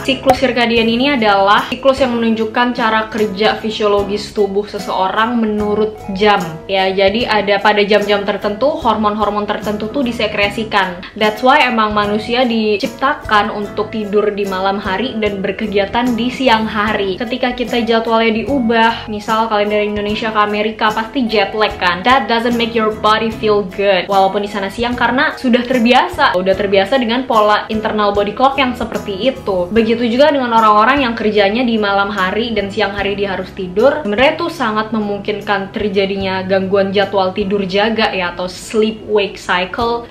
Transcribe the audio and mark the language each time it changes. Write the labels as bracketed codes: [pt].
[id] Siklus circadian ini adalah siklus yang menunjukkan cara kerja fisiologis tubuh seseorang menurut jam. Ya, jadi ada pada jam-jam tertentu, hormon-hormon tertentu tuh disekresikan. [en] That's why [id] emang manusia diciptakan untuk tidur di malam hari dan berkegiatan di siang hari. Ketika kita jadwalnya diubah, misal kalian dari Indonesia ke Amerika, pasti jet lag kan. [en] That doesn't make your body feel good. [id] Walaupun di sana siang, karena sudah terbiasa dengan pola internal body clock yang seperti itu. Begitu juga dengan orang-orang yang kerjanya di malam hari dan siang hari dia harus tidur. Sebenarnya itu sangat memungkinkan terjadinya gangguan jadwal tidur jaga ya, atau sleep wake cycle.